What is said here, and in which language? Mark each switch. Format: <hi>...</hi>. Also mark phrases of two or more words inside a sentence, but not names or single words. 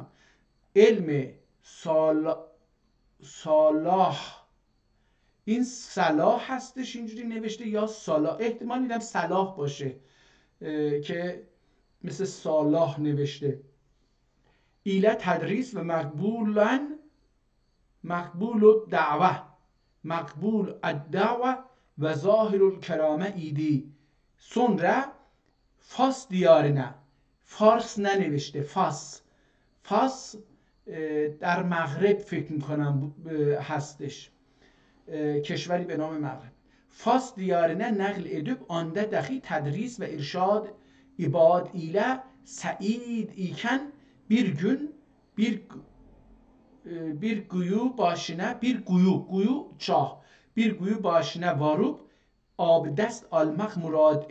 <fa>علم صلاح، این صلاح هستش اینجوری نوشته یا صلاح؟ احتمال میدم صلاح باشه که مثل صلاح نوشته.</fa> <ota>ایله تدریس و مقبولن مقبول الدعوه، مقبول الدعوه ve zahirul kerame idi. Sonra Fas diyarına,</ota> <fa>فارس ننوشته، فاس در مغرب فکر میکنم هستش، کشوری به نام مغرب.</fa> <ota>فاس دیارine نقل edip anda dahi tedris ve irşad ibad ile said iken bir gün bir kuyu başına, bir kuyu çah, bir kuyu başına varıp abdest almak murad</ota>